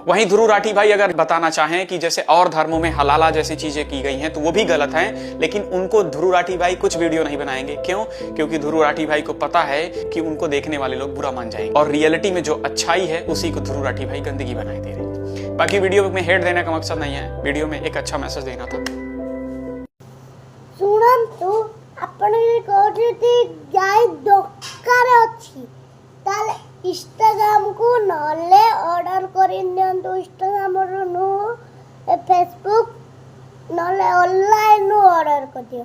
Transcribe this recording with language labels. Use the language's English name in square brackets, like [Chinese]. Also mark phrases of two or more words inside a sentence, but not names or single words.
[Hindi] वहीं ध्रुव राठी भाई अगर बताना चाहें कि जैसे और धर्मों में हलाला जैसी चीजें की गई हैं, तो वो भी गलत है, लेकिन उनको ध्रुव राठी भाई कुछ वीडियो नहीं बनाएंगे। क्यों? क्योंकि ध्रुव राठी भाई को पता है कि उनको देखने वाले लोग बुरा मान जाएंगे, और रियलिटी में जो अच्छाई है उसी को ध्रुव राठी भाई गंदगी बनाए दे रहे हैं। बाकी वीडियो में हेट देने का मकसद नहीं है, वीडियो में एक अच्छा मैसेज देना था। [Odia] ଶୁଣନ୍ତୁ, ଆପଣ ଯଦି କହୁଛନ୍ତି ଗାଈ ଦରକାର ଅଛି ତାହେଲେ ଇନଷ୍ଟାଗ୍ରାମକୁ ନହେଲେ ଅର୍ଡ଼ର କରିନିଅନ୍ତୁ। ଇନଷ୍ଟାଗ୍ରାମରୁ ନୁହଁ, ଫେସବୁକ୍ ନହେଲେ ଅନଲାଇନରୁ ଅର୍ଡ଼ର କରିଦିଅ।